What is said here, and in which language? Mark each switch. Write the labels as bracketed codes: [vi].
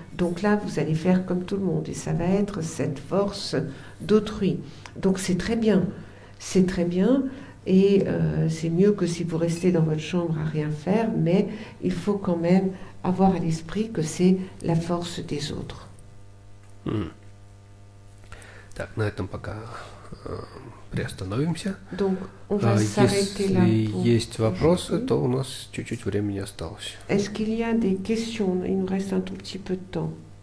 [fr] Donc là, vous allez faire comme tout le monde et ça va être cette force d'autrui. Donc c'est très bien et c'est mieux que si vous restez dans votre chambre à rien faire, mais il faut quand même avoir à l'esprit que c'est la force des autres. [ru] Так, на этом пока приостановимся. [fr] Donc, on va s'arrêter là. [ru] Если есть вопросы, то у нас чуть-чуть времени осталось. [fr] Est-ce qu'il y a des questions? Il nous reste un tout petit peu de temps.